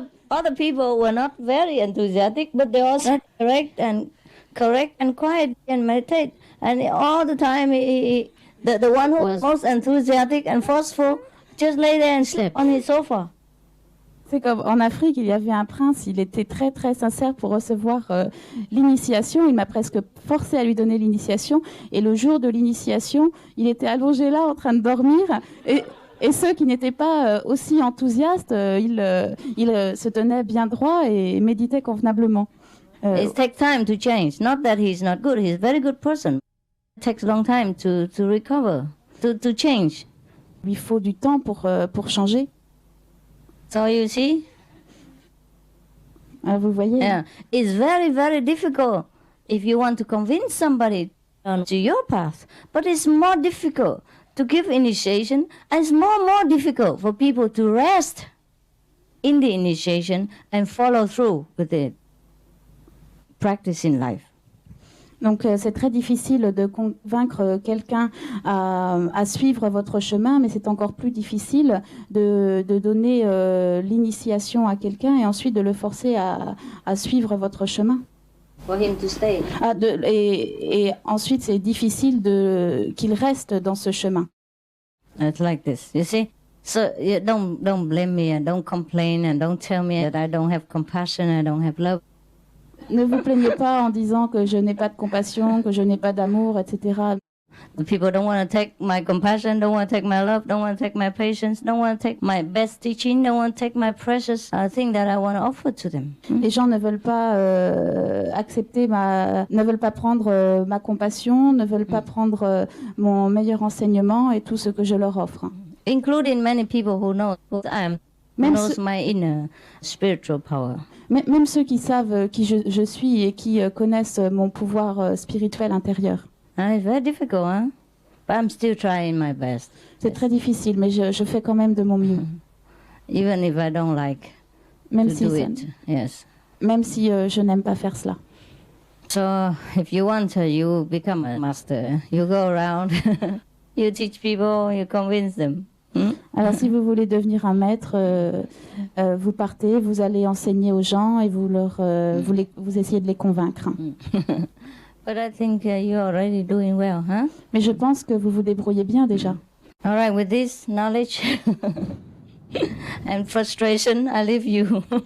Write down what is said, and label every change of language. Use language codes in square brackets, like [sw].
[en] Other people were not very enthusiastic, but they also correct and quiet and meditate. And all the time, the one who was most enthusiastic and forceful just lay there and slept on his sofa. [fr] C'est comme en Afrique, il y avait un prince, il était très très sincère pour recevoir l'initiation. Il m'a presque forcé à lui donner l'initiation. Et le jour de l'initiation, il était allongé là en train de dormir. Et ceux qui n'étaient pas aussi enthousiastes, ils se tenaient bien droit et méditaient convenablement. [en] It takes time to change. Not that he's not good. He's a very good person. It takes a long time to recover, to change. [fr] Il faut du temps pour changer. [en] So you see? [fr] Vous voyez? [en] Yeah. It's very, very difficult if you want to convince somebody to your path. But it's more difficult to give initiation, and it's more difficult for people to rest in the initiation and follow through with it. Practice in life. [fr] Donc c'est très difficile de convaincre quelqu'un à suivre votre chemin, mais c'est encore plus difficile de donner l'initiation à quelqu'un et ensuite de le forcer à suivre votre chemin. [en] For him to stay. [fr] Et ensuite c'est difficile qu'il reste dans ce chemin. [en] It's like this, you see. So don't blame me and don't complain and don't tell me that I don't have compassion, I don't have love. [fr] Ne vous plaignez pas en disant que je n'ai pas de compassion, que je n'ai pas d'amour, etc. [en] The people don't want to take my compassion, don't want to take my love, don't want to take my patience, don't want to take my best teaching, don't want to take my precious thing that I want to offer to them. [fr] Les gens ne veulent pas ne veulent pas prendre ma compassion, ne veulent pas prendre mon meilleur enseignement et tout ce que je leur offre. [en] Including many people who know who I am. Knows my inner spiritual power. [fr] Même ceux qui savent qui je suis et qui connaissent mon pouvoir spirituel intérieur. [en] It's very difficult, huh? But I'm still trying my best. [fr] C'est très difficile, mais je fais quand même de mon mieux. [en] Even if I don't like to do it. Yes. [fr] Même si je n'aime pas faire cela. [en] So if you want to, you become a master. You go around, you teach people, you convince them. [fr] Alors si vous voulez devenir un maître, vous partez, vous allez enseigner aux gens et vous essayez de les convaincre. [en] But I think you're already doing well, huh? [fr] Mais je pense que vous vous débrouillez bien déjà. [en] All right, with this knowledge and frustration, I leave you.